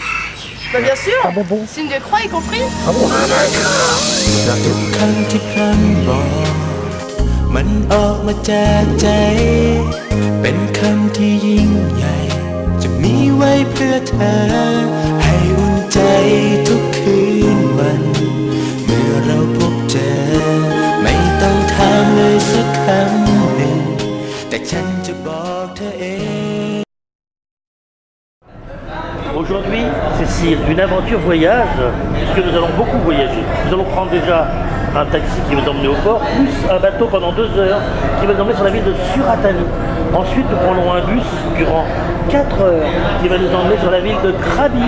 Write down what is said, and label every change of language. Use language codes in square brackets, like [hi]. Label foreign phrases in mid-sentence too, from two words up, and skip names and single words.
[fr] Bah bien sûr. Ah bon. Signe de croix y compris. Ah bon. [th] ทุกคำที่พร่ำบอกมันออกมาจากใจ เป็นคำที่ยิ่งใหญ่ จะมีไว้เพื่อเธอ ให้อุ่นใจทุกคืนวัน เมื่อเราพบเจอ ไม่ต้องถามเลยสักคำหนึ่ง แต่ฉันจะบอกเธอเอง [fr] Aujourd'hui, Cécile, une aventure voyage, puisque nous allons beaucoup voyager. Nous allons prendre déjà un taxi qui va nous emmener au port, plus un bateau pendant 2 heures qui va nous emmener sur la ville de Suratani. Ensuite, nous prendrons un bus durant 4 heures qui va nous emmener sur la ville de Krabi.